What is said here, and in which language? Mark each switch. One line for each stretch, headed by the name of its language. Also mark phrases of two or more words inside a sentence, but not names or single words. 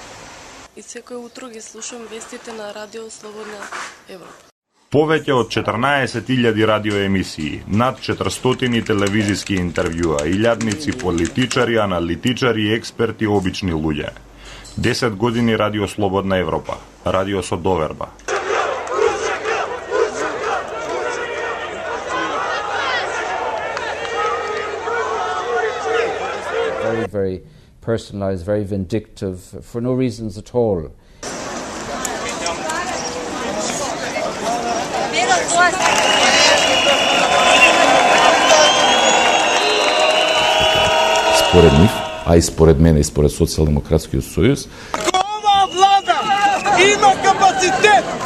Macedonian: И секој утро ги слушам вестите на Радио Слободна Европа. Повеќе од 14.000 радиоемисии, над 400 телевизиски интервјуа, илјадници политичари, аналитичари, експерти, обични луѓе. 10 години Радио Слободна Европа, радио со доверба.
English: Very personalized, very vindictive, for no reasons at all.
Macedonian: Според нив, а и според мене и според Социјалдемократскиот сојуз, ова влада има капацитет.